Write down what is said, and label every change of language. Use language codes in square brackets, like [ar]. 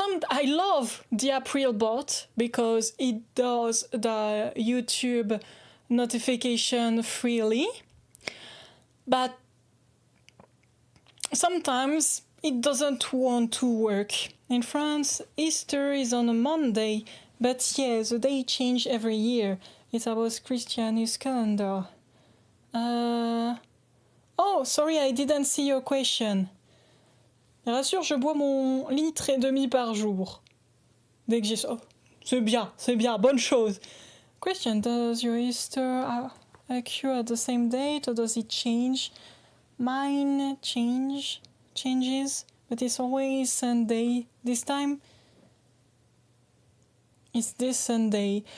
[en] I love the April bot because it does the YouTube notification freely, but sometimes it doesn't want to work. In France, Easter is on a Monday, but yeah, the day change every year. It's about Christian's calendar. Oh, sorry, I didn't see your question. [fr] Rassure, je bois mon litre et demi par jour. Dès que j'ai ça. C'est bien, bonne chose. [en] Question, does your Easter occur at the same date or does it change? Mine changes, but it's always Sunday. This time, it's this Sunday.